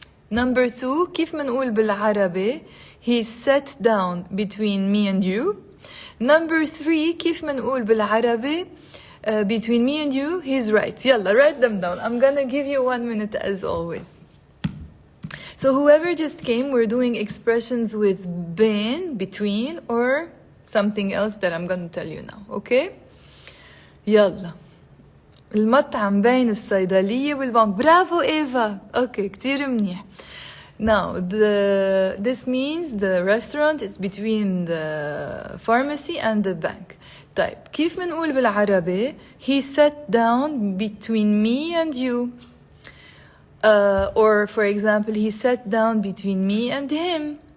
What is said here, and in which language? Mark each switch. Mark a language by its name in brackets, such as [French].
[English] Number 2, [Arabic] كيف منقول بالعربي? [English] He sat down between me and you. Number 3, [Arabic] كيف منقول بالعربي? [English] Between me and you, he's right. [Arabic] يلا, [English] write them down. I'm gonna give you 1 minute as always. So whoever just came, we're doing expressions with bayn, between, or something else that I'm gonna tell you now. Okay? [Arabic] يلا. المطعم بين الصيدلية والبنك. برافو إيفا. [English] Okay, [Arabic] كتير منيح. [English] Now, this means the restaurant is between the pharmacy and the bank. [Arabic] طيب, كيف منقول بالعربي? [English] He sat down between me and you. Or, for example, he sat down between me and him.